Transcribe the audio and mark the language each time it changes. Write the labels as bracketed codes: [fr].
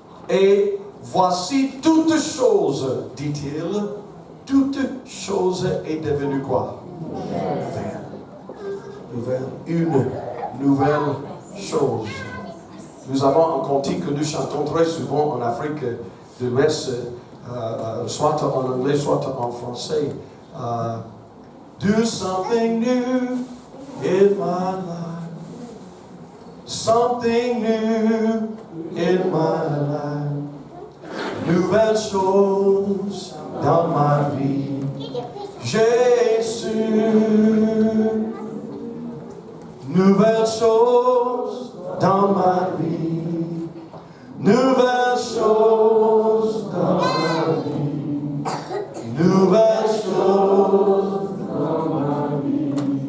[fr] Et voici toutes choses, dit-il, toute chose est devenue quoi? Nouvelle. Une nouvelle chose. Nous avons un cantique que nous chantons très souvent en Afrique de l'Ouest, soit en anglais, soit en français. [en] Do something new in my life. Something new in my life. [fr] Nouvelle chose dans ma vie. Jésus. Nouvelle chose dans ma vie. Nouvelle chose dans ma vie. Nouvelle chose dans ma vie.